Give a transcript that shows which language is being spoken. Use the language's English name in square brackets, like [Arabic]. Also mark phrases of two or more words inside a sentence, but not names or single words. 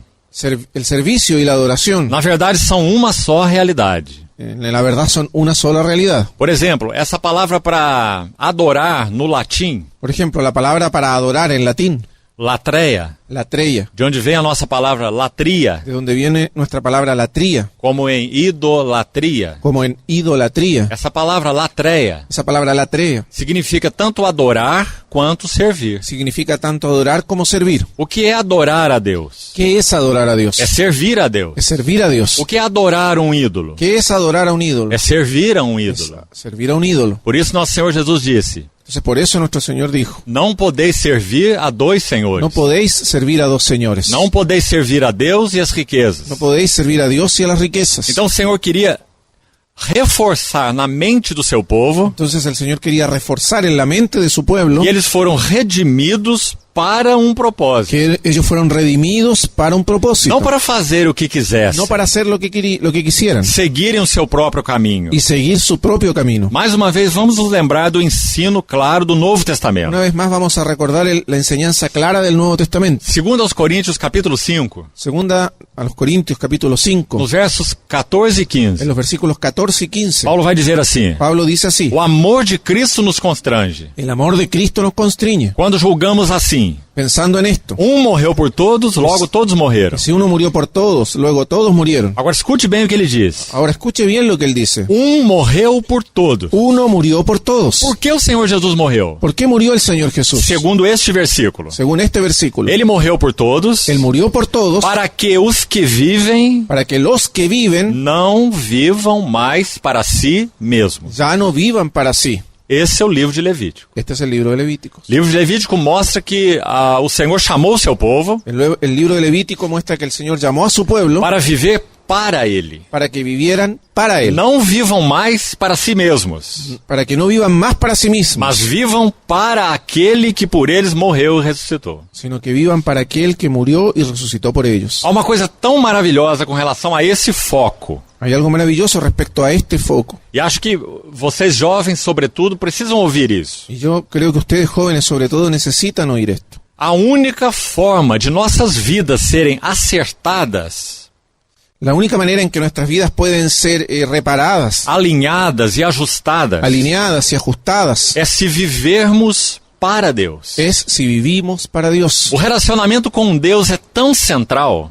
[Spanish] El servicio y la adoración, [Portuguese] na verdade, são uma só realidade. [Spanish] en la verdad, son una sola realidad. [Portuguese] Por exemplo, essa palavra para adorar no latim, [Spanish] Por ejemplo, la palabra para adorar en latín, [Portuguese] latreia, [Spanish] latreia, [Portuguese] de onde vem a nossa palavra latria, [Spanish] de donde viene nuestra palabra latría, [Portuguese] como em idolatria. [Spanish] como en idolatría. [Portuguese] Essa palavra latreia [Spanish] Esa palabra latrea [Portuguese] significa tanto adorar quanto servir. [Spanish] significa tanto adorar como servir. [Portuguese] O que é adorar a Deus? [Spanish] ¿Qué es adorar a Dios? [Portuguese] É servir a Deus. [Spanish] Es servir a Dios. [Portuguese] O que é adorar um ídolo? [Spanish] ¿Qué es adorar a un ídolo? [Portuguese] É servir a um [Spanish] Es [Portuguese] ídolo. [Spanish] servir a un ídolo. [Portuguese] Por isso nosso Senhor Jesus disse: [Spanish] Entonces por eso nuestro Señor dijo: [Portuguese] Não podeis servir a dois senhores. [Spanish] no podéis servir a dos señores. [Portuguese] Não podeis servir a Deus e as riquezas. [Spanish] No podéis servir a Dios y a las riquezas. [Portuguese] Então o Senhor queria reforçar na mente do seu povo [Spanish] Entonces el Señor quería reforzar en la mente de su pueblo [Portuguese] que eles foram redimidos para um propósito. [Spanish] que ellos fueron redimidos para un propósito. [Portuguese] Não para fazer o que quisessem, [Spanish] No para hacer lo que quisieran [Portuguese] seguirem o seu próprio caminho. [Spanish] y seguir su propio camino. [Portuguese] Mais uma vez, vamos nos lembrar do ensino claro do Novo Testamento. [Spanish] Una vez más vamos a recordar la enseñanza clara del Nuevo Testamento. [Portuguese] Segundo aos Coríntios, capítulo 5, [Spanish] Segunda a los Corintios, capítulo 5, [Portuguese] nos versos 14 e 15, [Spanish] en los versículos 14 y 15, [Portuguese] Paulo vai dizer assim: [Spanish] Pablo dice así: [Portuguese] O amor de Cristo nos constrange [Spanish] el amor de Cristo nos constriñe, [Portuguese] quando julgamos assim: [Spanish] pensando en esto. [Portuguese] um morreu por todos, logo todos morreram. [Spanish] Si uno murió por todos, luego todos murieron. [Portuguese] Agora escute bem o que ele diz. [Spanish] Ahora escuche bien lo que él dice. [Portuguese] Morreu por todos. [Spanish] Uno murió por todos. [Portuguese] Por que o Senhor Jesus morreu? [Spanish] ¿Por qué murió el Señor Jesús? [Portuguese] Segundo este versículo, [Spanish] Según este versículo, [Portuguese] ele morreu por todos [Spanish] Él murió por todos [Portuguese] para que os que vivem [Spanish] para que los que viven [Portuguese] não vivam mais para si mesmos. [Spanish] ya no vivan para sí. [Portuguese] Esse é o livro de Levítico. [Spanish] Este es el libro de Levítico. [Portuguese] O livro de Levítico mostra que o Senhor chamou o seu povo [Spanish] El libro de Levítico muestra que el Señor llamó a su pueblo [Portuguese] para viver para Ele. [Spanish] para que vivieran para Él. [Portuguese] Não vivam mais para si mesmos, [Spanish] Para que no vivan más para sí mismos, [Portuguese] mas vivam para aquele que por eles morreu e ressuscitou. [Spanish] sino que vivan para aquel que murió y resucitó por ellos. [Portuguese] Há uma coisa tão maravilhosa com relação a esse foco. [Spanish] Hay algo maravilloso respecto a este foco. [Portuguese] E acho que vocês jovens, sobretudo, precisam ouvir isso. [Spanish] Y yo creo que ustedes jóvenes sobre todo necesitan oír esto. [Portuguese] A única forma de nossas vidas serem acertadas, [Spanish] La única manera en que nuestras vidas pueden ser reparadas, [Portuguese] alinhadas e ajustadas, [Spanish] alineadas y ajustadas, [Portuguese] é se vivermos para Deus. [Spanish] es si vivimos para Dios. [Portuguese] O relacionamento com Deus é tão central